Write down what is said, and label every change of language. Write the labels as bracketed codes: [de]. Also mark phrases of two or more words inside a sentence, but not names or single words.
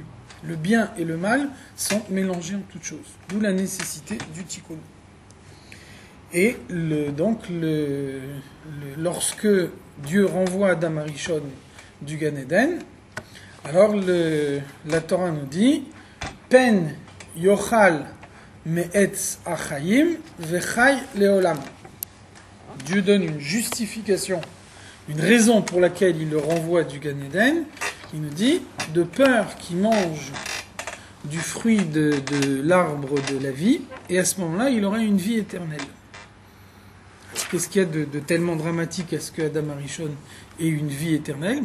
[fr] Le bien et le mal sont mélangés en toutes choses. D'où la nécessité du tikkun. Et lorsque Dieu renvoie Adam Arishon du Gan Eden, alors la Torah nous dit [he] פן יאכל מעץ החיים וחי לעולם. [fr] Dieu donne une justification, une raison pour laquelle il le renvoie du Gan Eden. Il nous dit de peur qu'il mange du fruit de l'arbre de la vie, et à ce moment-là, il aurait une vie éternelle. Qu'est-ce qu'il y a de tellement dramatique à ce que Adam Arishon ait une vie éternelle?